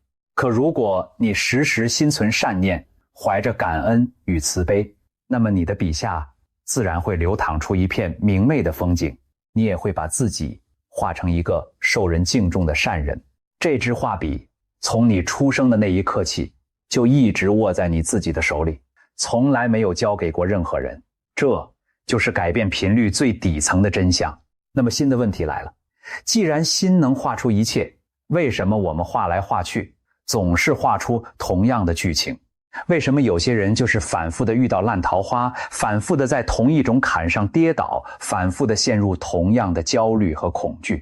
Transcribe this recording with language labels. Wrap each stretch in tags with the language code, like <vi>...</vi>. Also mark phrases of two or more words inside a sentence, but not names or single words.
<zh>可如果你時時心存善念，懷着感恩與慈悲，那麼你的筆下自然會流淌出一片明媚的風景，你也會把自己畫成一個受人敬重的善人。這支畫筆從你出生的那一刻起， 就一直握在你自己的手裡，從來沒有交給過任何人。這就是改變頻率最底層的真相。那麼新的問題來了，既然心能畫出一切，為什麼我們畫來畫去總是畫出同樣的劇情？為什麼有些人就是反复的遇到爛桃花，反复的在同一種坎上跌倒，反复的陷入同樣的焦慮和恐懼？</zh>